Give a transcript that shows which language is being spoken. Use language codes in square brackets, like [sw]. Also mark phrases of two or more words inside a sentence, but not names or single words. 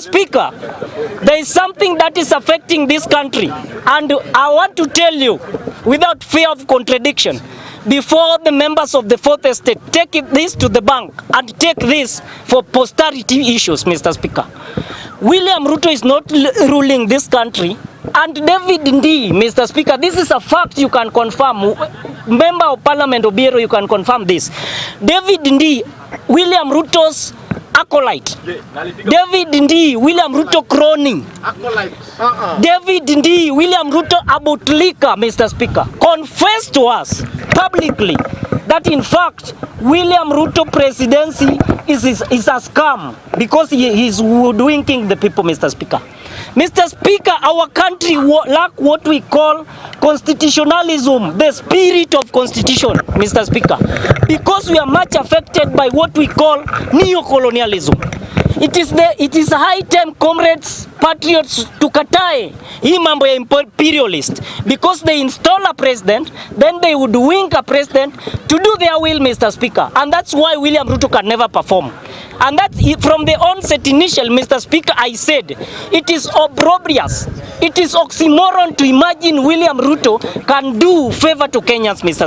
[en] Speaker, there is something that is affecting this country, and I want to tell you without fear of contradiction, before the members of the fourth estate take this to the bank and take this for posterity issues, Mr. Speaker. William Ruto is not ruling this country, and David Ndii, Mr. Speaker, this is a fact you can confirm. Member of Parliament Obiero, you can confirm this. David Ndii, William Ruto's acolyte. David Ndii, William Ruto crony. David Ndii, William Ruto abotlika, Mr. Speaker, confessed to us publicly that in fact William Ruto presidency is a scam because he is hoodwinking the people, Mr. Speaker. Mr. Speaker, our country lack what we call constitutionalism, the spirit of constitution, Mr. Speaker, because we are much affected by what we call neo-colonialism. It is high time, comrades, patriots, to [sw] katae hii mambo ya [en] imperialist, because they install a president, then they would wink a president to do their will, Mr. Speaker, and that's why William Ruto can never perform. And that's from the onset initial, Mr. Speaker, I said it is opprobrious, it is oxymoron to imagine William Ruto can do favor to Kenyans, Mr.